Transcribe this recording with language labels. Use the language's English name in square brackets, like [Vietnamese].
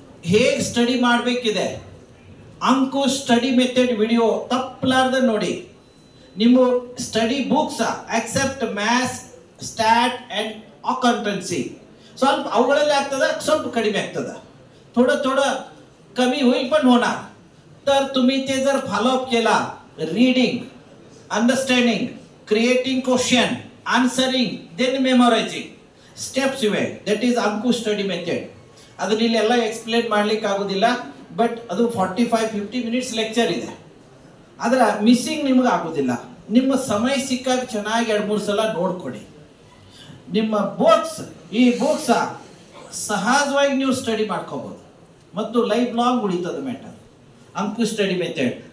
[Kannada] ಹೇಗೆ ಸ್ಟಡಿ ಮಾಡಬೇಕಿದೆ, ಅಂಕುಶ್ study method video ತಪ್ಪಲಾರ್ದ ನೋಡಿ. ನಿಮ್ಮ study books accept maths, stat and accountancy ಸ್ವಲ್ಪ ಅವುಗಳಲ್ಲಿ ಆಗ್ತದ, ಸ್ವಲ್ಪ ಕಡಿಮೆ ಆಗ್ತದ, [Marathi] थोडं कमी होईल पण होणार. तर तुम्ही ते जर फॉलोअप केला, reading, understanding, creating question, answering, then मेमोरायझिंग [Kannada] steps ಇವೆ. That is Ankush study method. ಅದನ್ನ ಇಲ್ಲೆಲ್ಲ ಎಕ್ಸ್ಪ್ಲೇನ್ ಮಾಡ್ಲಿಕ್ಕೆ ಆಗೋದಿಲ್ಲ, ಬಟ್ ಅದು 45-50 ಮಿನಿಟ್ಸ್ ಲೆಕ್ಚರ್ ಇದೆ. ಅದರ ಮಿಸ್ಸಿಂಗ್ ನಿಮ್ಗೆ ಆಗೋದಿಲ್ಲ. ನಿಮ್ಮ ಸಮಯ ಸಿಕ್ಕಾಗ ಚೆನ್ನಾಗಿ 2-3 ಸಲ ನೋಡ್ಕೊಡಿ. ನಿಮ್ಮ ಈ ಬುಕ್ಸ್ ಸಹಜವಾಗಿ ನೀವು ಸ್ಟಡಿ ಮಾಡ್ಕೋಬಹುದು ಮತ್ತು ಲೈಫ್ ಲಾಂಗ್ ಉಳಿತದ ಮ್ಯಾಟರ್. ಅಂಕುಶ್ ಸ್ಟಡಿ ಮೆಥಡ್.